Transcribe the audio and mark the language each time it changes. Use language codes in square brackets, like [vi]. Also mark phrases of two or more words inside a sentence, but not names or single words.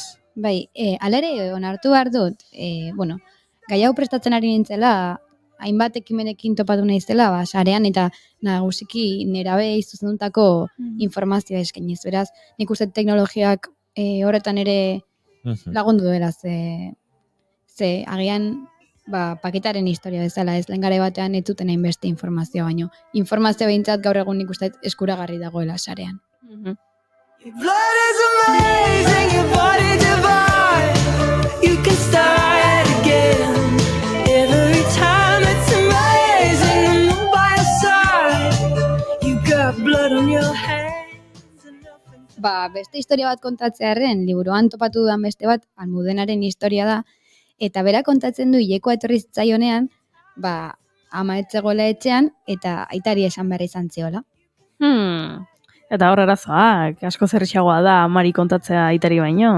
[eu] Bai, hala ere onartu behar dut, bueno, gai hau prestatzen ari nintzela, hainbat ekimenekin topatu naizela, sarean eta nagusiki nerabei zuzendutako informazioa eskainiz. Beraz, nik uste teknologiak horretan ere lagundu duela, ze agian paketaren historia bezala, ez lehen gare batean ez zuten hainbeste informazioa, baino informazioa behintzat gaur egun nik uste eskuragarri dagoela sarean. [en] Your blood is amazing, your body divine. You can start again every time. It's amazing to move by your side. You got blood on your hands and nothing. [eu] Beste historia bat kontatzearren, liburuan topatu dudan beste bat, Almudenaren historia da, eta bera kontatzen du hilekoa etorri zitzaionean, ama etzegoela etxean, eta aitari esan behar izan ziola. Eta hor arazoak, asko zerrixagoa da amari kontatzea aitari baino.